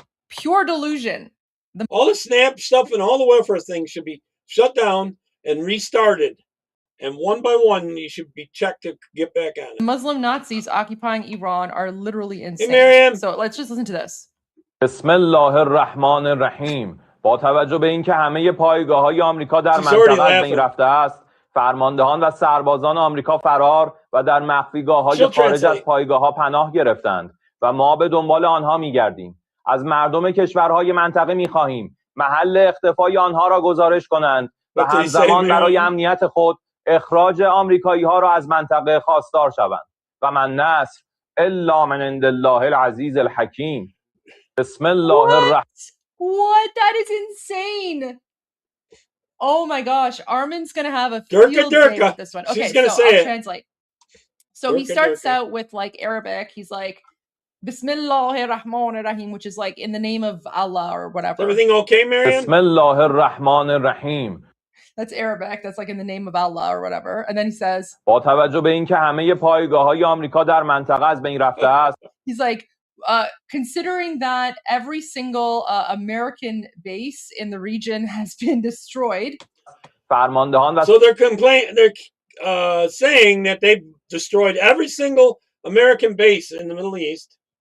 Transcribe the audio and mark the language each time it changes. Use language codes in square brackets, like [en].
[en] Pure delusion. All the SNAP stuff and all the welfare things should be shut down and restarted. And one by one, you should be checked to get back on it. Muslim Nazis occupying Iran are literally insane. Hey, Miriam. So let's just listen to this. [ar] بسم الله الرحمن الرحیم. [fa] با توجه به اینکه همه پایگاه‌های آمریکا در منطقه از بین رفته است، فرماندهان و سربازان آمریکا فرار و در مخفیگاه‌های خارج از پایگاه‌ها پناه گرفتند و ما به دنبال آنها می‌گردیم. از مردم کشورهای منطقه می‌خواهیم محل اختفای آنها را گزارش کنند و همزمان برای امنیت خود اخراج آمریکایی‌ها را از منطقه خواستار شوند. [ar] و من نصر الا من عند الله العزیز الحکیم. بسم الله الرحمن. [en] What? That is insane. Oh my gosh, Armin's gonna have a field day with this one. Okay, so I'll translate. So he starts out with like Arabic. He's like, [ar] Bismillahir Rahmanir Rahim, [en] which is like in the name of Allah or whatever. Is everything okay, Mariam? [ar] Bismillahir Rahmanir Rahim. [en] That's Arabic. That's like in the name of Allah or whatever. And then he says, [fa] با توجه به اینکه همه پایگاه‌های آمریکا در منطقه از بین رفته است. [en] He's like, considering that every single American base in the region has been destroyed. So they're saying that they've destroyed every single American base in the Middle East.